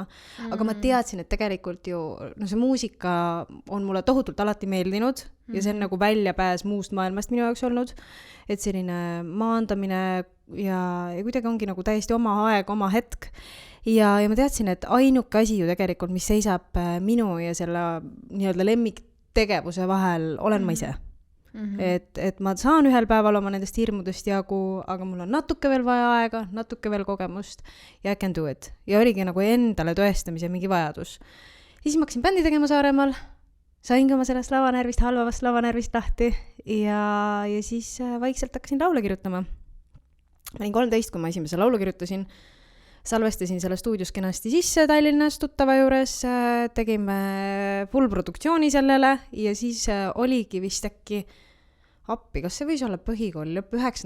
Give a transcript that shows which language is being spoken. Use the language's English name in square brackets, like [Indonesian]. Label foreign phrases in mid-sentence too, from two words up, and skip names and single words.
[Estonian] Aga ma teadsin, et tegelikult ju see muusika on mulle tohutult alati meeldinud ja see on nagu väljapääs muust maailmast minu jaoks olnud, et selline maandamine ja kuidagi ongi nagu täiesti oma aeg, oma hetk. Ja ma teadsin, et ainuke asi ju tegelikult, mis seisab minu ja selle nii-öelda lemmiktegevuse vahel, olen ma ise. Et ma saan ühel päeval oma nendest hirmudest jagu, aga mul on natuke veel vaja aega, natuke veel kogemust ja [English] I can do it. [Estonian] Ja oligi nagu endale tõestamise mingi vajadus. Ja siis ma hakkasin bändi tegema Saaremaal. saingi oma sellest lavanärvist, halvavast lavanärvist lahti ja siis vaikselt hakkasin laule kirjutama. Ma olin 13, kui ma esimese laulu kirjutasin. Salvestasin selle stuudios kenasti sisse Tallinnas tuttava juures, tegime full produktsiooni sellele ja siis oligi vist äkki appi, kas see võis olla põhikool, lõpp 9.